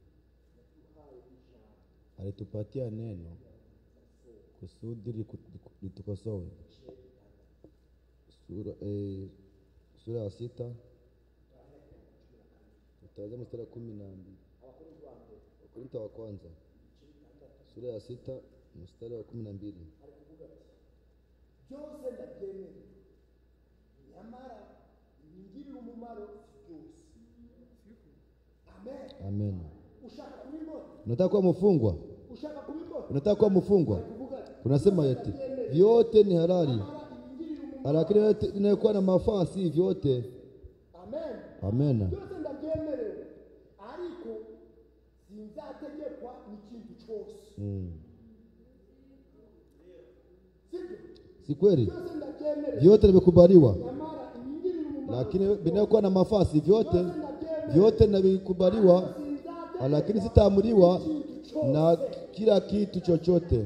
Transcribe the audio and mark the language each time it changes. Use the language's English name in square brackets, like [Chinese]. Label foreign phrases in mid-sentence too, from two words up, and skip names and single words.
[Swahili] Alitupatia neno kusudi litukosoe. Sura ya 6 tutazama mstari wa 12. Wakorintho wa kwanza sura ya 6 mstari wa 12. [Kinyarwanda] Byose ndabyemera, nyamara ingirira umumaro byose. [Swahili] Amen. Unataka kuwa mfungwa? Unataka kuwa mfungwa? Unasema eti vyote ni halali, lakini yote inayokuwa na mafaa si vyote. Amen. Amen. [Kinyarwanda] Byose ndabyemerewe, ariko sinzategekwa n'ikintu cyose. [Swahili] Si kweli? Vyote vimekubaliwa, lakini vinayokuwa na mafaa si vyote. Vyote vinakubaliwa, lakini sitaamuliwa na kila kitu chochote.